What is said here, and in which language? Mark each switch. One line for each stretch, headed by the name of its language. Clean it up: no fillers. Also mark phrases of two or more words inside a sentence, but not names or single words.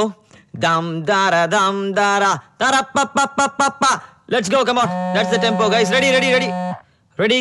English: Dum dara dara pa pa pa pa pa. Let's go, come on. That's the tempo, guys. Ready?